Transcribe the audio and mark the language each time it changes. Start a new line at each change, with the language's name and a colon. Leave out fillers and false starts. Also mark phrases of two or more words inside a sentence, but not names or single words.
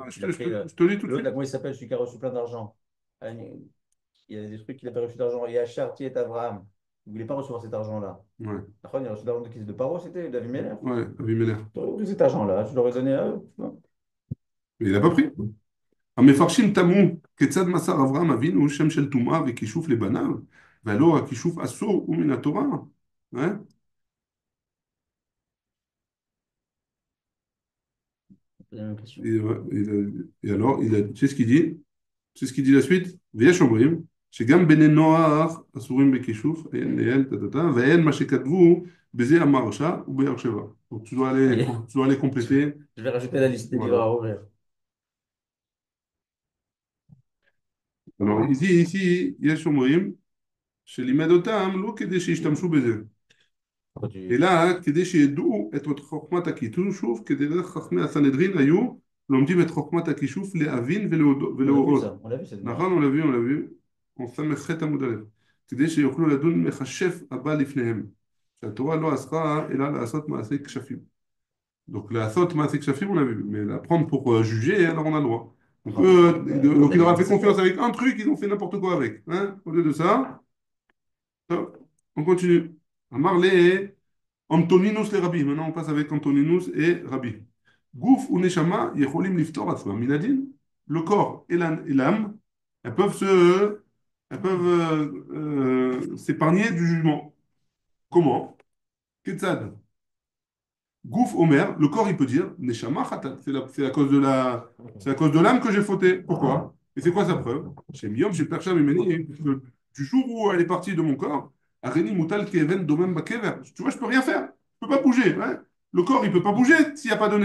French: Il a pris je te lis tout de l'autre, suite. là, comment il s'appelle, celui qui a reçu plein d'argent. Ah, il y a des trucs qu'il a pas reçu d'argent. Il y a Chartier et Abraham. Il ne voulait pas recevoir cet argent-là. Ouais, Après, il a reçu de l'argent de qui? De Paro, c'était d'Avimelech. ouais, Abimelech. Tu aurais pris cet argent-là, tu l'aurais donné à eux. Non. Mais il n'a pas pris.
Hebrew: המפרשים תמו כיצד מסר אברהם אבינו שם של טומאה וכישוף לבניו, והלא הכישוף אסור הוא מן התורה.
French: Hein? C'est la même question. Alors, tu sais ce qu'il dit? Tu sais ce qu'il dit la suite?
Hebrew: ויש אומרים שגם בני נוח אסורים בכישוף, עיין ליאל, טה-טה-טה, ואין מה שכתבו בזה המרשה ובאר שבע.
French: Donc Allez, tu dois aller compléter. je vais rajouter la liste des livres Voilà. à ouvrir. Alors, ici,
Hebrew: יש אומרים שלימד אותם, לא כדי שישתמשו בזה.
French: Pourquoi tu...
Hebrew: אלא כדי שידעו את חוכמת הכישוף, כדי חכמי הסנהדרין היו לומדים את חוכמת הכישוף להבין
French: On l'a vu
Hebrew: ולהורות.
French: ça, on l'a vu cette
Hebrew: נכון,
French: marche. on l'a vu, on
Hebrew: ס"ח עמוד א', כדי שיוכלו לדון מכשף הבא לפניהם, שהתורה לא אסרה אלא לעשות מעשי כשפים. Donc לעשות מעשי כשפים,
French: on a vu, mais l'apprendre pour juger, alors on a le droit. Donc il leur a fait confiance avec un truc, ils ont fait n'importe quoi avec. Hein, au lieu de ça, top, on continue. Amarle Antoninus les Rabbi. Maintenant, on passe avec Antoninus et Rabbi.
Hebrew: גוף ונשמה יכולים לפטור עצמן.
French: Minadin, le corps et l'âme, elles peuvent s'épargner du jugement. Comment?
Hebrew: כיצד גוף אומר,
French: le corps, il peut dire
Hebrew: נשמה חטאה.
French: C'est à cause de c'est à cause de l'âme que j'ai fauté. Pourquoi? Et c'est quoi sa preuve?
Hebrew: שמיום שפירשה ממני,
French: du jour où elle est partie de mon corps,
Hebrew: הריני מוטל כאבן דומם בקבר.
French: Tu vois, je peux rien faire. Je peux pas bouger. Ouais. Le corps, il peut pas bouger s'il n'y a pas de